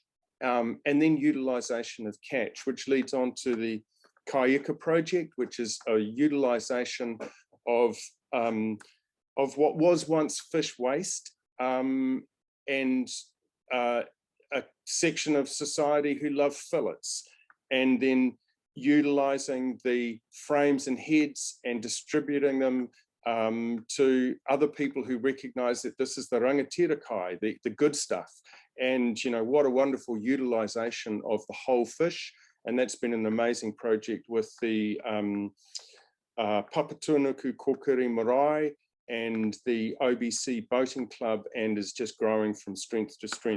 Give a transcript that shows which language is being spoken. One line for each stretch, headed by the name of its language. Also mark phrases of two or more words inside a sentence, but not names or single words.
English: and then utilisation of catch, which leads on to the Waiheke project, which is a utilisation of what was once fish waste, and a section of society who love fillets, and then utilising the frames and heads and distributing them to other people who recognise that this is the
Māori: rangatira kai,
English: the good stuff. And you know, what a wonderful utilisation of the whole fish. And that's been an amazing project with the Papatuanuku Kokiri Marae and the OBC Boating Club, and is just growing from strength to strength.